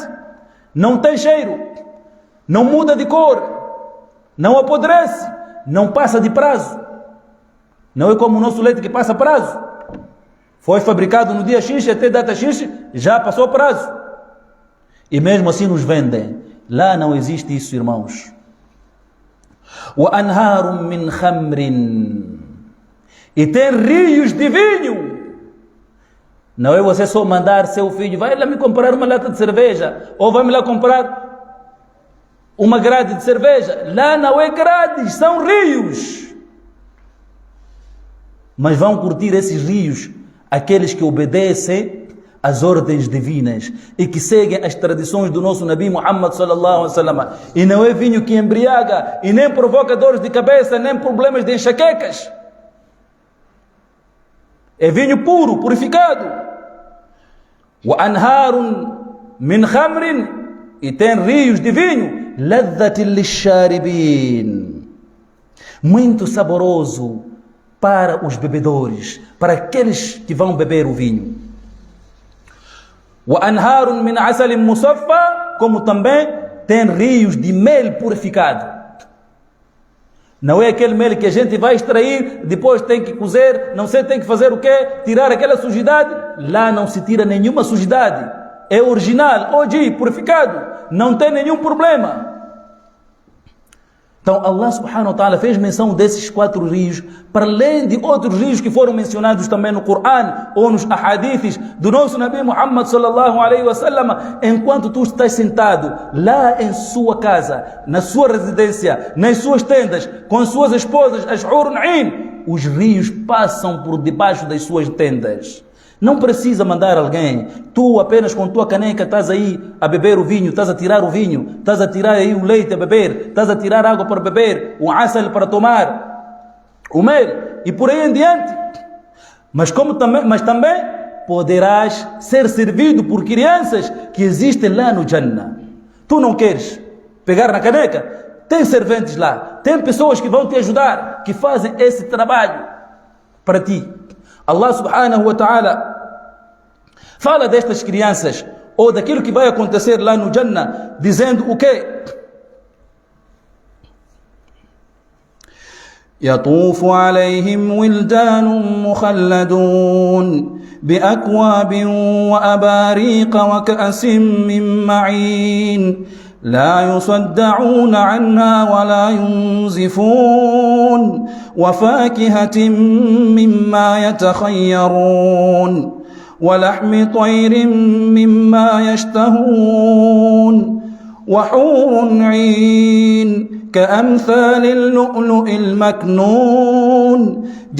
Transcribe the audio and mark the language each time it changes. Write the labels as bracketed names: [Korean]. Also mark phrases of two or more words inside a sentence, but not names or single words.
[Portuguese] Não tem cheiro, não muda de cor, não apodrece, não passa de prazo. Não é como o nosso leite que passa prazo. Foi fabricado no dia X, até data X, já passou prazo. E mesmo assim nos vendem. Lá não existe isso, irmãos. [Arabic] وأنهار من خمر. [Portuguese] E tem rios de vinho. Não é você só mandar seu filho, vai lá me comprar uma lata de cerveja, ou vai me lá comprar uma grade de cerveja. Lá não é grades, são rios. Mas vão curtir esses rios aqueles que obedecem às ordens divinas e que seguem as tradições do nosso Nabi Muhammad [Arabic] صلى الله عليه وسلم. [Portuguese] E não é vinho que embriaga, e nem provoca dores de cabeça, nem problemas de enxaquecas. É vinho puro, purificado. [Arabic] وأنهار من خمر, [Portuguese] e tem rios de vinho, [Arabic] لذة للشاربين, [Portuguese] muito saboroso para os bebedores, para aqueles que vão beber o vinho. [Arabic] وَأَنْهَارٌ مِنْ عَسَلٍ مُصَفَّى, [Portuguese] como também tem rios de mel purificado. Não é aquele mel que a gente vai extrair, depois tem que cozer, não sei, tem que fazer o quê? Tirar aquela sujidade. Lá não se tira nenhuma sujidade. É original, hoje, purificado. Não tem nenhum problema. Então Allah [Arabic] سبحانه وتعالى [Portuguese] fez menção desses 4 rios, para além de outros rios que foram mencionados também no Corão ou nos ahadiths do nosso Nabi Muhammad [Arabic] صلى الله عليه وسلم. [Portuguese] Enquanto tu estás sentado lá em sua casa, na sua residência, nas suas tendas, com as suas esposas, as [Arabic] حور عين, [Portuguese] os rios passam por debaixo das suas tendas. Não precisa mandar alguém. Tu apenas com tua caneca estás aí a beber o vinho, estás a tirar o vinho, estás a tirar aí o leite a beber, estás a tirar água para beber, o asal para tomar, o mel e por aí em diante. Mas também poderás ser servido por crianças que existem lá no Jannah. Tu não queres pegar na caneca? Tem serventes lá, tem pessoas que vão te ajudar, que fazem esse trabalho para ti. Allah [Arabic] سبحانه وتعالى [Portuguese] fala destas crianças ou daquilo que vai acontecer lá no Jannah, dizendo o quê? [Arabic] يطوف عليهم ولدان مخلدون بأكواب وأباريق وكأس من معين لا يصدعون عنها ولا ينزفون وفاكهة مما يتخيرون ولحم طير مما يشتهون وحور عين كأمثال اللؤلؤ المكنون